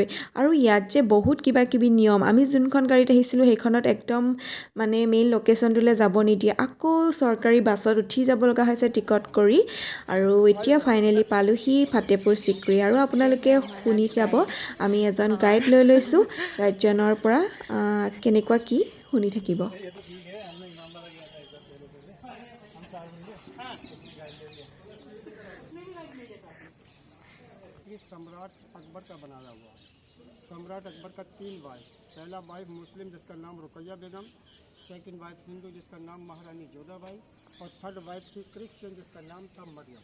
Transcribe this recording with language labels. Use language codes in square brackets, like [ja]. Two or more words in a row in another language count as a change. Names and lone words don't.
[as] আৰু ইয়াত যে বহুত কিবা কিবি নিয়ম, আমি যোনখন গাড়ীত আহিছিলোঁ সেইখনত একদম মেইন লোকেশ্যনটোলৈ যাব নিদিয়ে, আকৌ চৰকাৰী বাছত উঠি যাব লগা হৈছে টিকট কৰি। আৰু এতিয়া ফাইনেলি পালোহি ফাটেপুৰ চিক্ৰী। আৰু আপোনালোকে শুনি যাব, আমি এজন গাইড লৈ লৈছোঁ, গাইডজনৰ পৰা কেনেকুৱা কি শুনি থাকিব। [hi] सम्राट अकबर का बनाया हुआ। सम्राट अकबर का 3 वाइफ, पहला वाइफ मुस्लिम जिसका नाम रुकैया बेगम, [en] second wife [hi] हिंदू जिसका नाम महारानी जोधाबाई, और [en] third wife [hi] थी क्रिश्चियन जिसका नाम था मरियम।